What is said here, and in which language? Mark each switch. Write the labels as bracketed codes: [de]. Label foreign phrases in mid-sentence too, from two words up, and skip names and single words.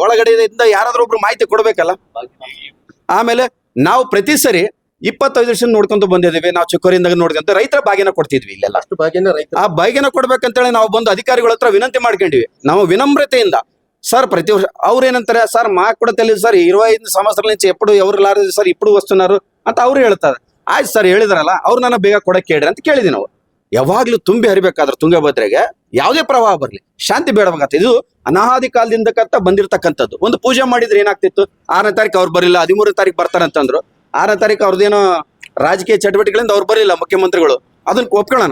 [kn] ಒಳಗಡೆ ಯಾರಾದ್ರೂ ಒಬ್ರು ಮಾಹಿತಿ ಕೊಡ್ಬೇಕಲ್ಲ. ಆಮೇಲೆ ನಾವು ಪ್ರತಿ ಸರಿ 25 ವರ್ಷ ನೋಡ್ಕೊಂತ ಬಂದಿದ್ದೀವಿ. ನಾವು ಚಿಕ್ಕವರಿಂದ ನೋಡ್ಕೊಂತ ರೈತರ ಬಾಗಿನ ಕೊಡ್ತಿದ್ವಿ. ಇಲ್ಲೆಲ್ಲ ಅಷ್ಟು ಆ ಬಾಗಿನ ಕೊಡ್ಬೇಕಂತೇಳಿ ನಾವು ಬಂದು ಅಧಿಕಾರಿಗಳ ಹತ್ರ ವಿನಂತಿ ಮಾಡ್ಕೊಂಡಿವಿ. ನಾವು ವಿನಮ್ರತೆಯಿಂದ ಸರ್ ಪ್ರತಿ ವರ್ಷ ಅವ್ರು ಏನಂತಾರೆ, ಸರ್ [te] మాక్ కూడ తెలియదు సర్ 25 సంవత్సరాల నుంచి ఎప్పుడు ఎవరు లారదు సర్ ఇప్పుడు వస్తున్నారు [kn] ಅಂತ ಅವ್ರು ಹೇಳ್ತಾರೆ. ಆಯ್ತು ಸರ್ ಹೇಳಿದ್ರಲ್ಲ, ಅವ್ರು ನನ್ನ ಬೇಗ ಕೊಡಕ್ಕೆ ಹೇಳ್ರಿ ಅಂತ ಕೇಳಿದ್ವಿ ನಾವು. ಯಾವಾಗ್ಲೂ ತುಂಬಿ ಹರಿಬೇಕಾದ್ರೆ ತುಂಗಭದ್ರೆಗೆ ಯಾವುದೇ ಪ್ರವಾಹ ಬರ್ಲಿ ಶಾಂತಿ ಬೇಡಬೇಕಾಗ್ತದೆ. ಇದು ಅನಾದಿ ಕಾಲದಿಂದ ಬಂದಿರತಕ್ಕಂಥದ್ದು. ಒಂದು ಪೂಜೆ ಮಾಡಿದ್ರೆ ಏನಾಗ್ತಿತ್ತು, 6ನೇ ತಾರೀಕು ಅವ್ರು ಬರಲಿಲ್ಲ, 13ನೇ ತಾರೀಕು ಬರ್ತಾರಂತಂದ್ರು. 6ನೇ ತಾರೀಕು ಅವ್ರದ್ದೇನೋ ರಾಜಕೀಯ ಚಟುವಟಿಕೆಗಳಿಂದ ಅವ್ರು ಬರಲಿಲ್ಲ ಮುಖ್ಯಮಂತ್ರಿಗಳು, ಅದನ್ನ ಒಪ್ಕೊಳ್ಳೋಣ.